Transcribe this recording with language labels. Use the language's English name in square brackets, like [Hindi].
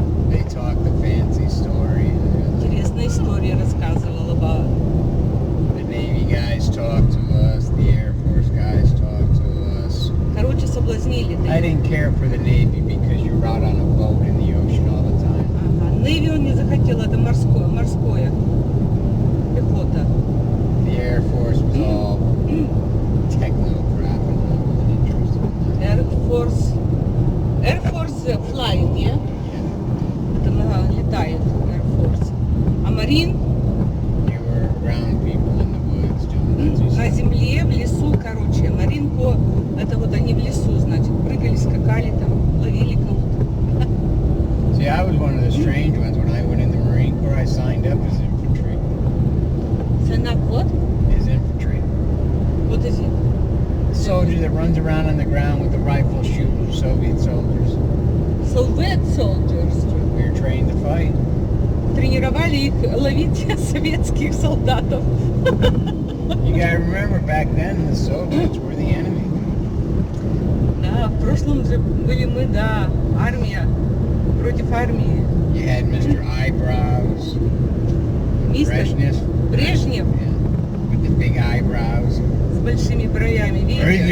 [English] They talked the fancy story. [Russian] Интересные истории рассказывал [English] about. The Navy guys talked to us. The Air Force guys talked to us. [Russian] Короче, соблазнили. [English] I didn't care for the Navy because you're out on a boat in the ocean all the time. [Russian] Ага. Navy он не захотел, это морское. Пехота. [English] The Air Force was all techno crap, and I wasn't interested in that. Air Force flying, yeah? [Russian] Это летает Air Force. А Марин [English] You were around people in the woods doing fancy [Russian] на [English] stuff. [Russian] земле, в лесу, короче. Маринко, это вот они в лесу, значит, прыгали, скакали там, ловили кого-то. [English] See, I was one of the strange ones. When I went in the Marine Corps, I signed up as infantry. Sign up what? As infantry. What is it? A soldier that runs around on the ground with a rifle shooting Soviet soldiers. Soviet soldiers. We were trained to fight. [Russian] Тренировали их ловить советских солдатов. [English] You gotta remember, back then, the Soviets were the enemy. [Russian] Да, в прошлом же были мы, да, армия против армии. [English] You had Mr. Eyebrows. [Russian] Мистер [English] Brezhnev. [Russian] Брежнев [English] Yeah. With the big eyebrows. [Russian] с большими бровями, видите?